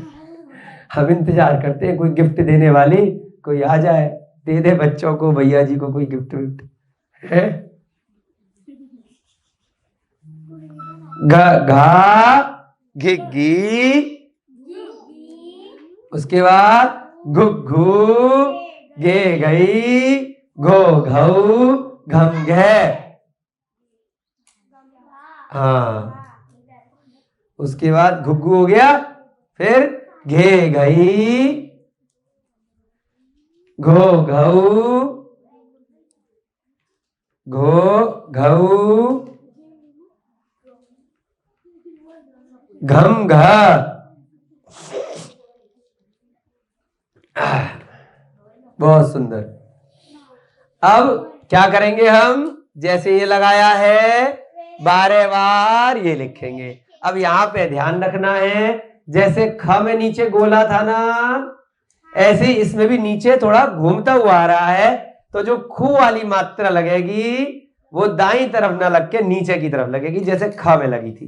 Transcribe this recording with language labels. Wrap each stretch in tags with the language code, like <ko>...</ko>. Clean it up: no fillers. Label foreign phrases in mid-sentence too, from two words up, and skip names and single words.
<hi>हम इंतजार करते हैं कोई गिफ्ट देने वाली कोई आ जाए, दे दे बच्चों को, भैया जी को कोई गिफ्ट विफ्ट है। घा घिग्गी, उसके बाद घुघू, गे गई, घो घऊ, घम घे। हाँ, उसके बाद घुग्गू हो गया, फिर घे गई, घो घऊ, घो घऊ, घम घ। बहुत सुंदर। अब क्या करेंगे हम? जैसे ये लगाया है, बारे बार ये लिखेंगे। अब यहाँ पे ध्यान रखना है, जैसे ख में नीचे गोला था ना, ऐसे ही इसमें भी नीचे थोड़ा घूमता हुआ आ रहा है, तो जो खू वाली मात्रा लगेगी वो दाईं तरफ ना लग के नीचे की तरफ लगेगी, जैसे ख में लगी थी।</hi>